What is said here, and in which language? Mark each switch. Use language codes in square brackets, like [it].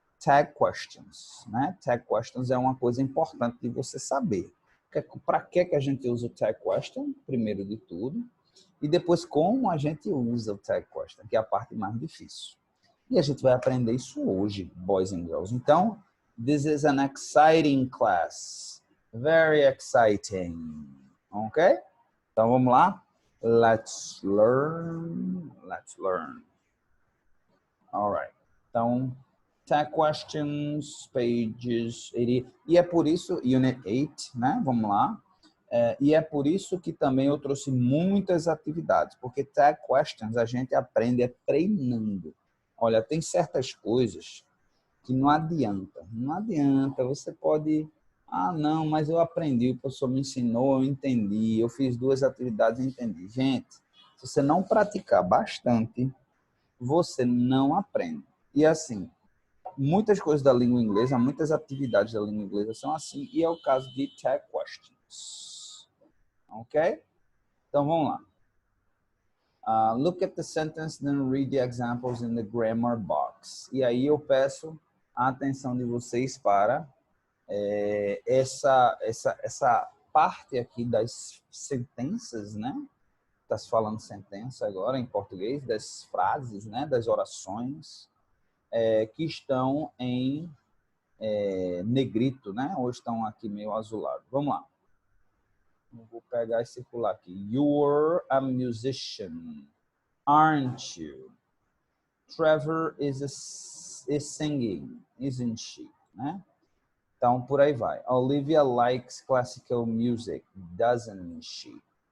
[pt] tag questions, né? Tag questions é uma coisa importante de você saber. Para que a gente usa o tag question, primeiro de tudo, e depois como a gente usa o tag question, que é a parte mais difícil. E a gente vai aprender isso hoje, [en] boys and girls. [pt] Então, [en] this is an exciting class. Very exciting. [pt] Ok? Então, vamos lá. [en] Let's learn. Let's learn. All right. [pt] Então, tag questions, pages 80. E é por isso, unit 8, né? Vamos lá. E é por isso que também eu trouxe muitas atividades, porque tag questions a gente aprende treinando. Olha, tem certas coisas que não adianta. Não adianta, você pode... Ah, não, mas eu aprendi, o professor me ensinou, eu entendi, eu fiz 2 atividades e entendi. Gente, se você não praticar bastante, você não aprende. E assim, muitas coisas da língua inglesa, muitas atividades da língua inglesa são assim, e é o caso de tag questions. Ok? Então, vamos lá. [en] Look at the sentence, then read the examples in the grammar box. [pt] E aí eu peço a atenção de vocês para essa parte aqui das sentenças, né? Está se falando sentença agora em português, das frases, né? Das orações que estão em negrito, né? Ou estão aqui meio azulado. Vamos lá. Vou pegar e circular aqui. [en] You're a musician, aren't you? Trevor is singing, isn't she? Né? [pt] Então, por aí vai. [en] Olivia likes classical music, doesn't she?